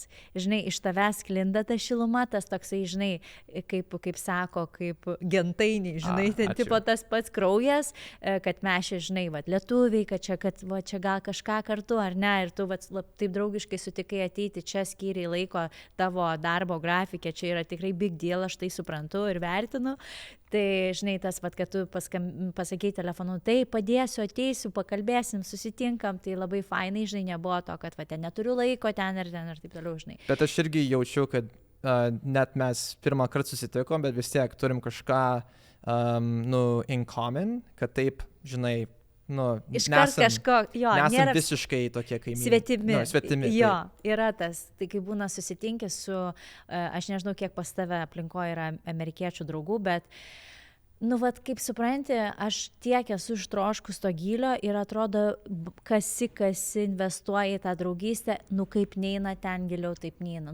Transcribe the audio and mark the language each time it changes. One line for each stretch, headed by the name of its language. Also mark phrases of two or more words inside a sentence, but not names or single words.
Lithuanian: Žinai, iš tavęs sklinda ta šiluma, tas toksai, žinai, kaip sako, kaip gentainiai, žinai, ten tipo tas pats kraujas, kad mes čia, žinai, lietuviai, kad čia gal kažką kartu, ar ne, ir tu taip draugiškai sutikai ateiti, čia skyriai laiko tavo darbo grafikė, čia yra tikrai
English: big deal,
Lithuanian: aš tai suprantu ir vertinu. Tai, žinai, tas, kad tu pasakei telefonu, tai padėsiu, ateisiu, pakalbėsim, susitinkam, tai labai fainai, žinai, nebuvo to, kad ten neturiu laiko ten ir taip toliau, žinai. Bet aš irgi jaučiu, kad net mes pirmą kartą susitikom, bet vis tiek turim kažką,
English: in common,
Lithuanian: kad taip, žinai, iškart kažko, nesam visiškai tokie kaimynai. Svetimi. Yra tas. Tai kai būna susitinkęs su, aš nežinau, kiek pas tave aplinkoje yra amerikiečių draugų, bet, kaip supranti, aš tiek esu ištroškus to gylio ir atrodo, kasi investuoja į tą draugystę, kaip neina ten giliau, taip neina.